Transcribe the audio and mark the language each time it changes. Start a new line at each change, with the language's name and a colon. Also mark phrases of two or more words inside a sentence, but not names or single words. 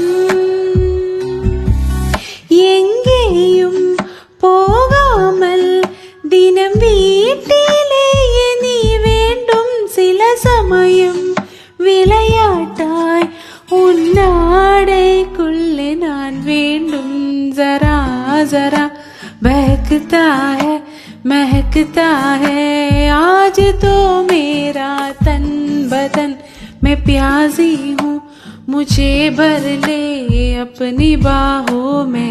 Tamil: எங்கேயும் போகாமல் தினம் வீட்டிலேயே நீ வேண்டும். சில சமயம் விளையாட்டாய் உன் ஆடைக்குள்ளே நான் வேண்டும்.
Hindi: जरा जरा बहकता है महकता है आज तो मेरा तन बदन. मैं प्यासी हूँ मुझे भर ले अपनी बाहों में.